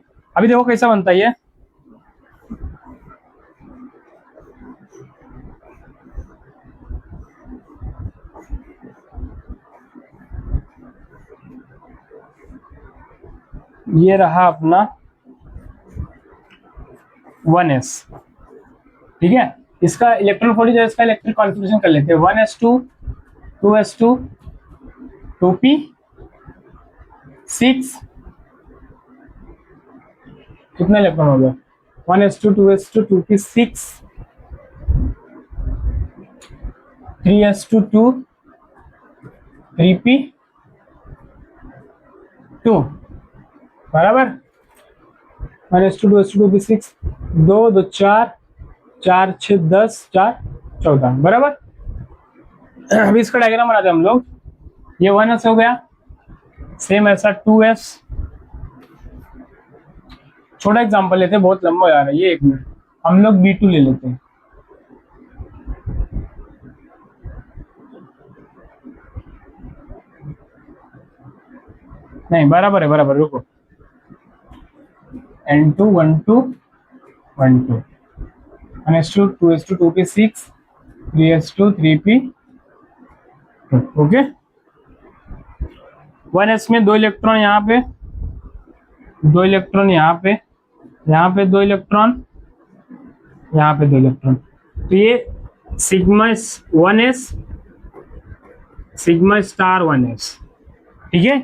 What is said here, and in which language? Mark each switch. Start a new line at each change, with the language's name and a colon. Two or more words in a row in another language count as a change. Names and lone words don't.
Hindi: अभी देखो कैसा बनता है ये रहा अपना 1s, ठीक है। इसका
English: electron fold
Hindi: जो इसका
English: electric configuration
Hindi: कर लेते हैं 1s2 2s2 2p6, कितना इलेक्ट्रॉन हो गया 1s2 2s2 2p6 3s2 2 3p2 बराबर। 1s2 2s2 2p6 2 2 4 4 6 10 4 14 बराबर। अभी इसका डायग्राम बनाते हैं हम लोग। ये 1s हो गया, सेम ऐसा 2s। छोटा एग्जांपल लेते हैं, बहुत लंबा हो जा रहा है ये, 1 मिनट। हम लोग B2 ले लेते हैं। नहीं बराबर है, बराबर रुको। N2 1 2 1 2 1s2 2s2 2p6 3s2 3p, ओके। 1s में 2 इलेक्ट्रॉन यहाँ पे, 2 इलेक्ट्रॉन यहाँ पे, यहाँ पे 2 इलेक्ट्रॉन, यहाँ पे 2 इलेक्ट्रॉन। तो ये सिग्मा 1s
English: sigma star
Hindi: 1s, ठीक है।